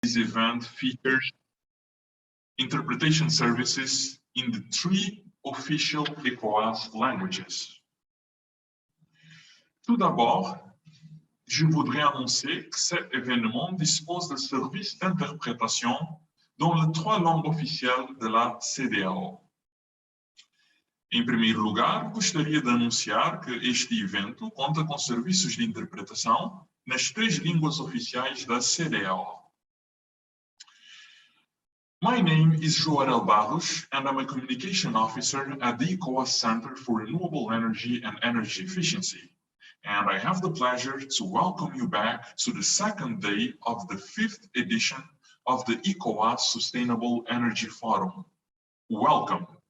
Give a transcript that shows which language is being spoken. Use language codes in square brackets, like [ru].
[en] This event features interpretation services in the 3 official ECOWAS languages. [fr] Tout d'abord, je voudrais annoncer que cet événement dispose de services d'interprétation dans les 3 langues officielles de la CEDEAO. [pt] Em primeiro lugar, gostaria de anunciar que este evento conta com serviços de interpretação nas 3 línguas oficiais da CEDEAO. [en] My name is Joarel Barros, and I'm a communication officer at the ECOWAS Center for Renewable Energy and Energy Efficiency. And I have the pleasure to welcome you back to the 2nd day of the 5th edition of the ECOWAS Sustainable Energy Forum. Welcome.